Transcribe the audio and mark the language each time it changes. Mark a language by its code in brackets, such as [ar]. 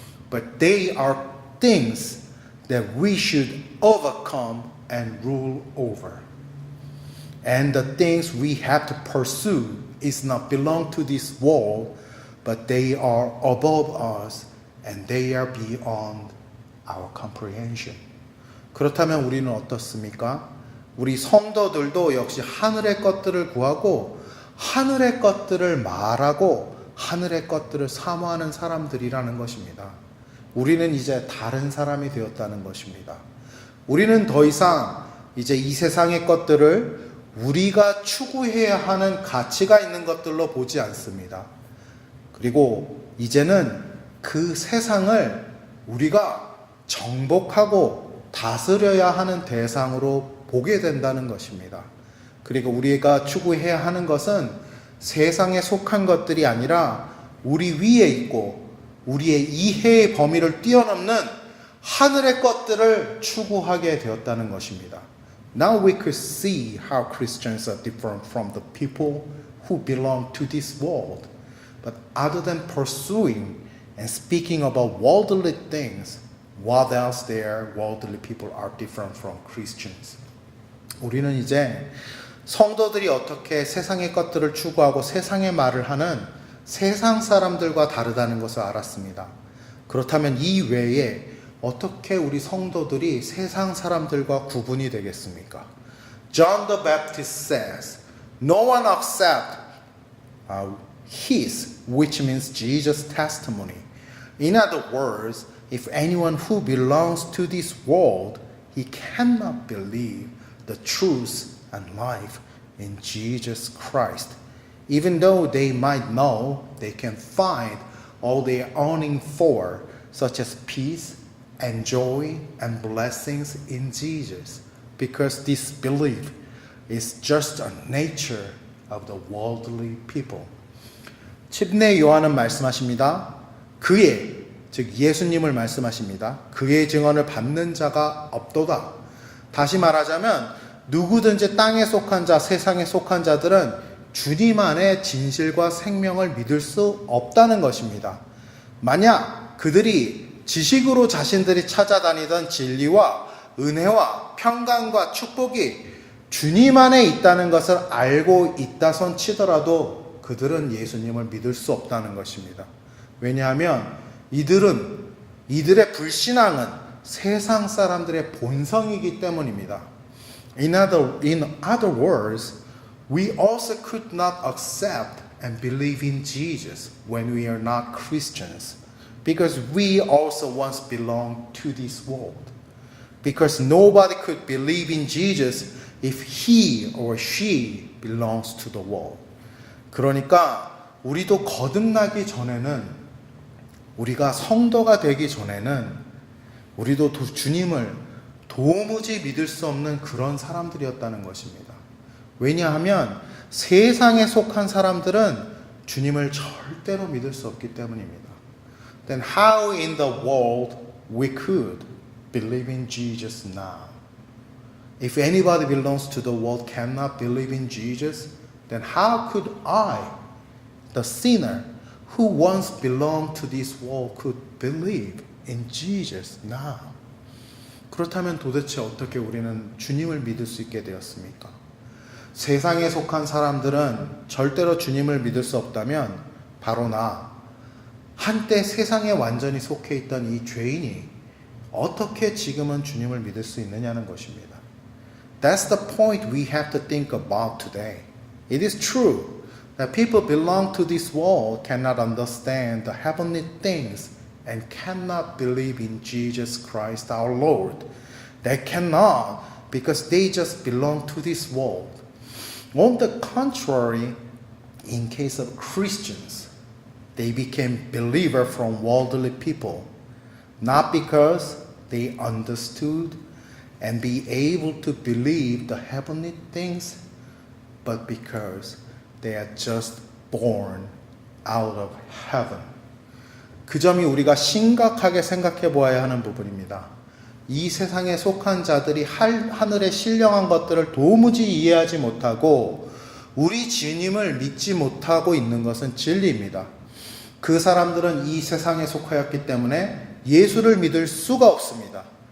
[en] But they are things that we should overcome and rule over. And the things we have to pursue is not belong to this world, but they are above us and they are beyond our comprehension. [ko] 그렇다면 우리는 어떻습니까? 우리 성도들도 역시 하늘의 것들을 구하고 하늘의 것들을 말하고 하늘의 것들을 사모하는 사람들이라는 것입니다. 우리는 이제 다른 사람이 되었다는 것입니다. 우리는 더 이상 이제 이 세상의 것들을 우리가 추구해야 하는 가치가 있는 것들로 보지 않습니다. 그리고 이제는 그 세상을 우리가 정복하고 다스려야 하는 대상으로 보게 된다는 것입니다. 그리고 우리가 추구해야 하는 것은 세상에 속한 것들이 아니라 우리 위에 있고 우리의 이해의 범위를 뛰어넘는 하늘의 것들을 추구하게 되었다는 것입니다. [en] Now we could see how Christians are different from the people who belong to this world. But other than pursuing and speaking about worldly things, what else there worldly people are different from Christians? [ko] 우리는 이제 성도들이 어떻게 세상의 것들을 추구하고 세상의 말을 하는 세상 사람들과 다르다는 것을 알았습니다. 그렇다면 이 외에 어떻게 우리 성도들이 세상 사람들과 구분이 되겠습니까? [en] John the Baptist says, No one accept his, which means Jesus' testimony. In other words, if anyone who belongs to this world, he cannot believe the truth and life in Jesus Christ. Even though they might know they can find all they are yearning for, such as peace and joy and blessings in Jesus, because this belief is just a nature of the worldly people. [ko] 침례 요한은 말씀하십니다. 그의, 즉 예수님을 말씀하십니다. 그의 증언을 받는 자가 없도다. 다시 말하자면 누구든지 땅에 속한 자, 세상에 속한 자들은 주님 안에 진실과 생명을 믿을 수 없다는 것입니다. 만약 그들이 지식으로 자신들이 찾아다니던 진리와 은혜와 평강과 축복이 주님 안에 있다는 것을 알고 있다손 치더라도 그들은 예수님을 믿을 수 없다는 것입니다. 왜냐하면 이들의 불신앙은 세상 사람들의 본성이기 때문입니다. [en] In other words, we also could not accept and believe in Jesus when we are not Christians, because we also once belonged to this world. Because nobody could believe in Jesus if he or she belongs to the world. [ko] 그러니까 우리도 거듭나기 전에는, 우리가 성도가 되기 전에는 우리도 주님을 도무지 믿을 수 없는 그런 사람들이었다는 것입니다. 왜냐하면 세상에 속한 사람들은 주님을 절대로 믿을 수 없기 때문입니다. [en] Then how in the world we could believe in Jesus now? If anybody belongs to the world cannot believe in Jesus, then how could I, the sinner who once belonged to this world, could believe in Jesus now? [ko] 그렇다면 도대체 어떻게 우리는 주님을 믿을 수 있게 되었습니까? 세상에 속한 사람들은 절대로 주님을 믿을 수 없다면 바로 한때 세상에 완전히 속해 있던 이 죄인이 어떻게 지금은 주님을 믿을 수 있느냐는 것입니다. [en] That's the point we have to think about today. It is true that people belong to this world cannot understand the heavenly things and cannot believe in Jesus Christ our Lord. They cannot because they just belong to this world. On the contrary, in case of Christians, they became believer from worldly people, not because they understood and be able to believe the heavenly things, but because they are just born out of heaven. [ko] 그 점이 우리가 심각하게 생각해 보아야 하는 부분입니다. 이 세상에 속한 자들이 하늘의 신령한 것들을 도무지 이해하지 못하고 우리 주님을 믿지 못하고 있는 것은 진리입니다. 그 사람들은 이 세상에 속하였기 때문에 예수를 믿을 수가 없습니다.